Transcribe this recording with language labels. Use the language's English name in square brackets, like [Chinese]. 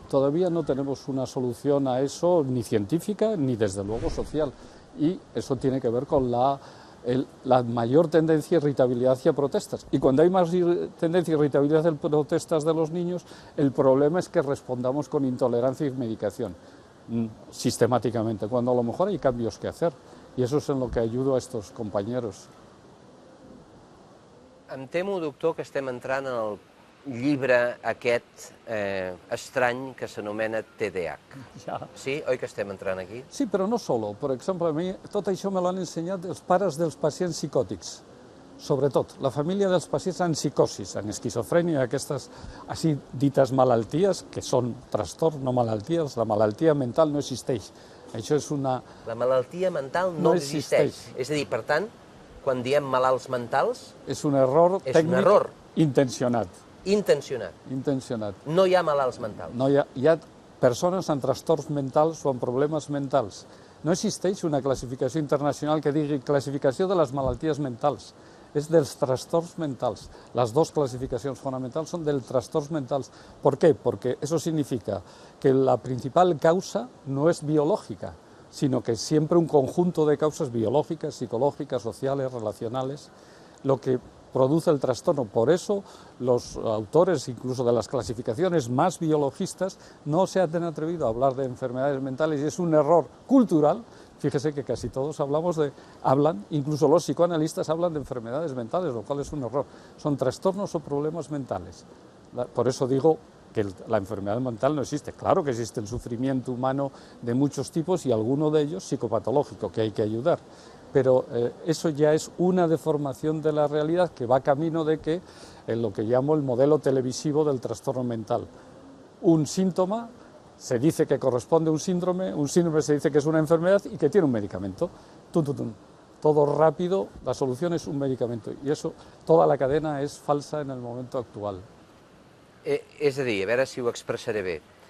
[Spanish] Todavía no tenemos una solución a eso, ni científica, ni desde luego social, y eso tiene que ver con la mayor tendencia a irritabilidad hacia protestas. Y cuando hay más tendencia a irritabilidad hacia protestas de los niños, el problema es que respondamos con intolerancia y medicación, sistemáticamente, cuando a lo mejor hay cambios que hacer. Y eso es en lo que ayudo a estos compañeros. [Catalan] Em temo, doctor, que estem entrant en el llibre aquest estrany que s'anomena TDAH. Ja. Sí? Oi que estem entrant aquí? Sí, però no solo. Per exemple, a mi tot això me l'han ensenyat els pares dels pacients psicòtics. Sobretot, la família dels pacients amb psicosis, amb esquizofrènia, aquestes així dites malalties, que són trastorns, no malalties, la malaltia mental no existeix. Això és una... La malaltia mental no existeix. És a dir, per tant, quan diem malalts mentals... És un error tècnic intencionat. Intencionat. Intencionat. No hi ha malalts mentals. No, hi ha persones amb trastorns mentals o amb problemes mentals. No existeix una classificació internacional que digui classificació de les malalties mentals. És dels trastorns mentals. Las dos clasificacions fonamentals són dels trastorns mentals. [Spanish] ¿Por qué? Porque eso significa que la principal causa no es biológica, sino que es siempre un conjunto de causas biológicas, psicológicas, sociales, relacionales, lo que produce el trastorno. Por eso los autores, incluso de las clasificaciones más biologistas, no se han atrevido a hablar de enfermedades mentales, y es un error cultural. Fíjese que casi todos hablan, incluso los psicoanalistas hablan de enfermedades mentales, lo cual es un error. Son trastornos o problemas mentales. Por eso digo que la enfermedad mental no existe. Claro que existe el sufrimiento humano de muchos tipos y alguno de ellos psicopatológico, que hay que ayudar. Pero eso ya es una deformación de la realidad que va camino de que, en lo que llamo el modelo televisivo del trastorno mental. Un síntoma se dice que corresponde a un síndrome se dice que es una enfermedad y que tiene un medicamento. Tum, tum, tum. Todo rápido, la solución es un medicamento. Y eso, toda la cadena es falsa en el momento actual. [Catalan] És a dir, a veure si ho expressaré bé.